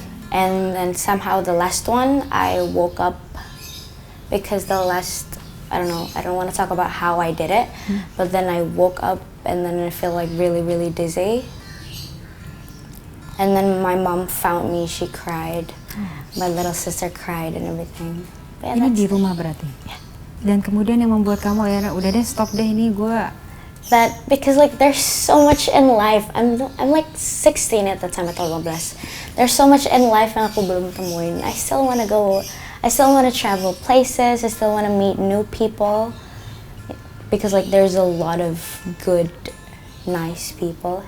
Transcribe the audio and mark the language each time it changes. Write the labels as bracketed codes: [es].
[en] And then somehow the last one, I woke up because I don't want to talk about how I did it, but then I woke up and then I feel like really, really dizzy. And then my mom found me, she cried. My little sister cried and everything. Yeah, [id] Ini di rumah berarti? [en] Yeah. [id] Dan kemudian yang membuat kamu akhirnya udah deh stop deh ini gue. [en] That because like there's so much in life. I'm like 16 at the time atau 15. There's so much in life [id] yang aku belum temuin. [en] I still want to travel places. I still want to meet new people. Because like there's a lot of good, nice people.